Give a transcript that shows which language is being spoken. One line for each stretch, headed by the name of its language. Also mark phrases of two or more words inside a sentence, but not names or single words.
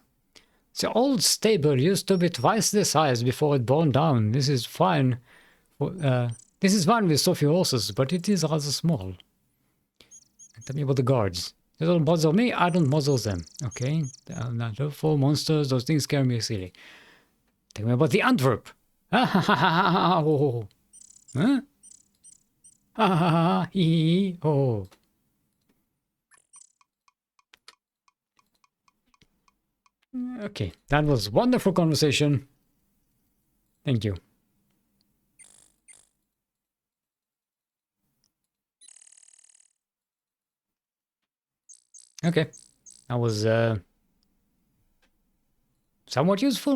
English: The old stable used to be twice the size before it burned down. This is fine. This is fine with so few horses, but it is rather small. Tell me about the guards. They don't bother me, I don't bother them. Okay, they're full monsters, those things scare me silly. Tell me about the Antwerp. Ha ha ha ha ha ho. Huh? Ha ha ha hee ho. Okay, that was wonderful conversation. Thank you. Okay, that was somewhat useful.